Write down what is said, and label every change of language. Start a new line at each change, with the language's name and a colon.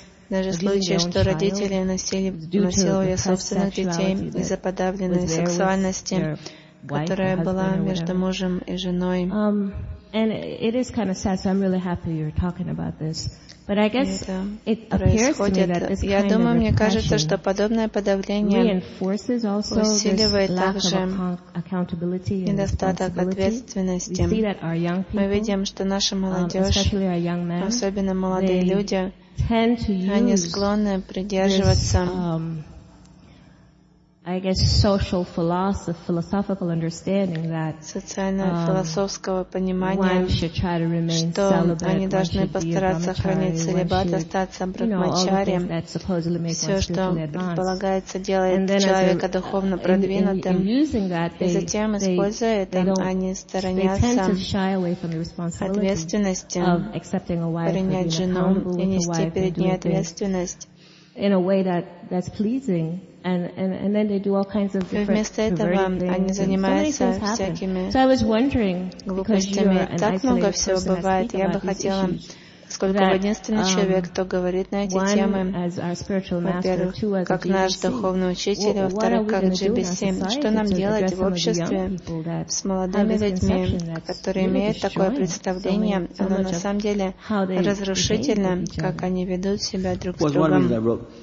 Russian: Даже случаи, что родители насиловали собственных детей из-за подавленной сексуальности, которая была между мужем и женой.
English: And it is kind of sad, so I'm really happy you're talking about this. But I guess it appears to me that this kind of repression reinforces also this lack of accountability and responsibility. We see that our young people, especially our young men, they tend to use this, I guess social philosophical understanding that
Russian: социально-философского понимания, что они должны постараться хранить целибат, остаться брахмачарием, все, что предполагается, делает человека духовно продвинутым, и затем, используя это, они сторонятся ответственности принять жену и нести перед ней ответственность
English: in a way that's pleasing, and then they do all kinds of different perverted things. So I was wondering, because you are an isolated person, I asked you
Russian: поскольку вы единственный человек, кто говорит на эти темы, во-первых, как наш духовный учитель, во-вторых, как GBC, что нам делать в обществе с молодыми людьми, которые имеют такое представление, оно на самом деле разрушительно, как они ведут себя друг с другом.